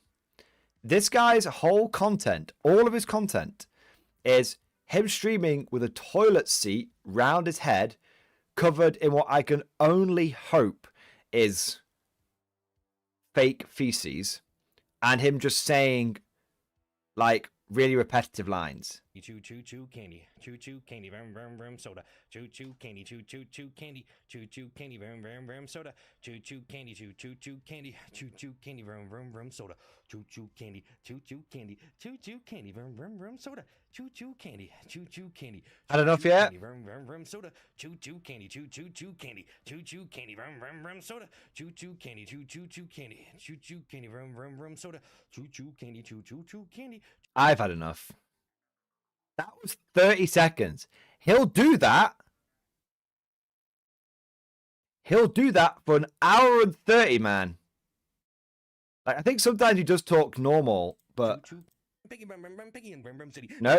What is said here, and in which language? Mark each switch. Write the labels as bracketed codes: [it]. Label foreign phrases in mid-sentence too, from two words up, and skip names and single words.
[en] This guy's whole content, all of his content, is him streaming with a toilet seat round his head, covered in what I can only hope is fake feces, and him just saying like really repetitive lines. Choo choo choo candy, choo choo candy, vroom vroom vroom soda, choo choo candy, choo choo choo candy, choo choo candy, vroom vroom vroom soda, choo choo candy, choo choo choo candy, choo choo candy, vroom vroom vroom soda, choo choo candy, choo choo candy, choo choo candy, vroom vroom vroom soda, choo choo candy, choo choo candy. Had enough yet? Vroom vroom vroom soda, choo choo candy, choo choo choo candy, choo choo candy, vroom vroom vroom soda, choo choo candy, choo choo choo candy, choo choo candy, vroom vroom vroom soda, choo choo candy, choo choo choo candy. I've had enough. That was 30 seconds. He'll do that. He'll do that for an hour and 30, man. Like, I think sometimes he does talk normal, but no.